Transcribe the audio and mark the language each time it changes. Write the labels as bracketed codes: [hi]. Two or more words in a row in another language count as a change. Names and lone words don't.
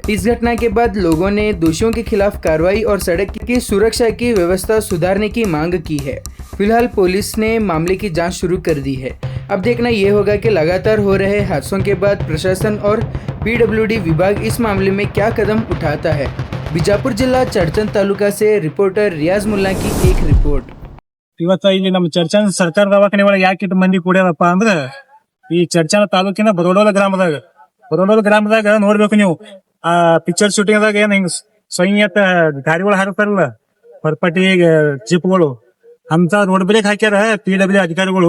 [hi] इस घटना के बाद लोगों ने दोषियों के खिलाफ कार्रवाई और सड़क की सुरक्षा की व्यवस्था सुधारने की मांग की है। फिलहाल पुलिस ने मामले की जाँच शुरू कर दी है। अब देखना यह होगा कि लगातार हो रहे हादसों के बाद प्रशासन और पीडब्ल्यूडी विभाग इस मामले में क्या कदम उठाता है। बीजापुर जिला चरचन तालुका से रिपोर्टर रियाज मुल्ला की एक रिपोर्ट। [kn] ಇವತ್ತು ಇಲ್ಲಿ ನಮ್ಮ ಚರ್ಚನ್ ಸರ್ಕಾರ ದವಾಖಾನೆ ಒಳಗೆ ಯಾಕೆ ಇಟ್ಟು ಮಂದಿ ಕೂಡ್ಯಾರಪ್ಪ ಅಂದ್ರೆ ಈ ಚರ್ಚನ ತಾಲೂಕಿನ ಬರೋಡೋಲ ಗ್ರಾಮದಾಗ ನೋಡ್ಬೇಕು ನೀವು ಆ [en] picture shooting [kn] ದಾಗ ಏನ್ ಹಿಂಗ್ ಸ್ವಯಂತ ಗಾಡಿಗಳು ಹಾಕ್ತಾರಲ್ಲ ಪರ್ಪಟಿ ಜೀಪ್ಗಳು ಅಂತ [en] road break [kn] ಹಾಕ್ಯಾರ ಪಿಡಬ್ಲ್ಯೂ ಅಧಿಕಾರಿಗಳು.